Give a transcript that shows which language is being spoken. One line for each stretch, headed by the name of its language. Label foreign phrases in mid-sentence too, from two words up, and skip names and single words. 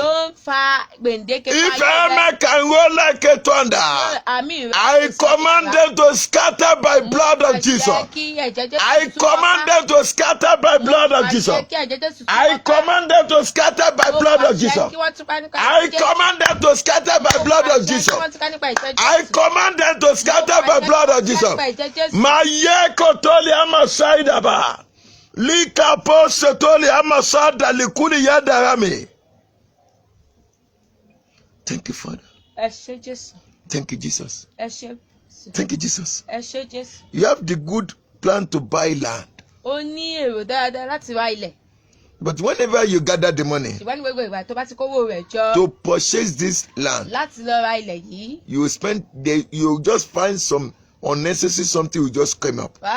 English: If I make it roll like a thunder, I command them to scatter by blood of Jesus. I command them to scatter by blood of Jesus. I command them to scatter by blood of Jesus. I command them to scatter by blood of Jesus. I command them to scatter by blood of Jesus. Maye kotoli amasaida ba. Lika po setoli amasada likuli yadarami. Thank you, Father. Thank you, Jesus. Thank you, Jesus. You have the good plan to buy land. But whenever you gather the money to purchase this land, you spend you just find some unnecessary something will just come up.